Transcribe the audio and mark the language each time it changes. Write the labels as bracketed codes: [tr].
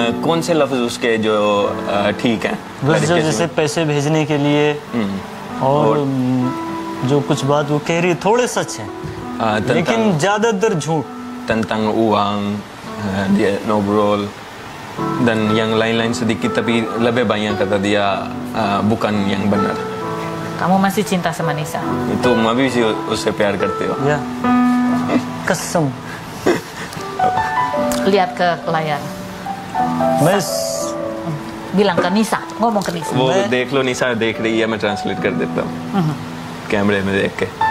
[hi] कौन से लफ्ज उसके जो ठीक हैं? बस जो जैसे पैसे भेजने के लिए और जो कुछ बात वो कह रही है थोड़े सच हैं लेकिन ज्यादातर झूठ. [id] Tentang uang, dia ngobrol, dan yang lain-lain sedikit tapi lebih banyak kata dia bukan yang benar. Kamu masih cinta sama Nisa? [hi] Itu अभी भी उससे प्यार करते हो? या कसम. [id] Lihat ke layar. [hi] मैं [id] Bilang ke Nisa, ngomong ke Nisa. [hi] वो देख लो निशा देख रही है, मैं ट्रांसलेट कर देता हूँ कैमरे में देख के.